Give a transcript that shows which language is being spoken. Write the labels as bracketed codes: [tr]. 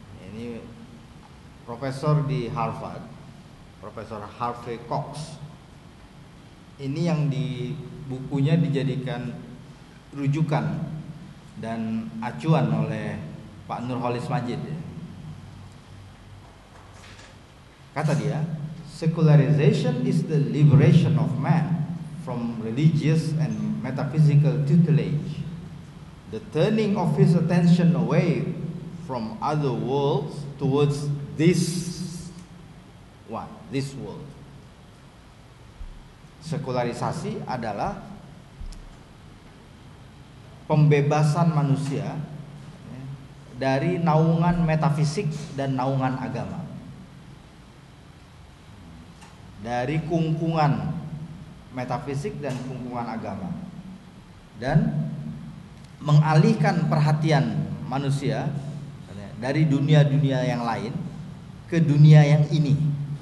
[id] Ini profesor di Harvard, Profesor Harvey Cox. Ini yang di bukunya dijadikan rujukan dan acuan oleh Pak Nurholis Majid. Kata dia, [en] secularization is the liberation of man from religious and metaphysical tutelage, the turning of his attention away from other worlds towards this world. [id] Sekularisasi adalah pembebasan manusia dari naungan metafisik dan naungan agama, dari kungkungan metafisik dan kungkungan agama, dan mengalihkan perhatian manusia dari dunia-dunia yang lain ke dunia yang ini.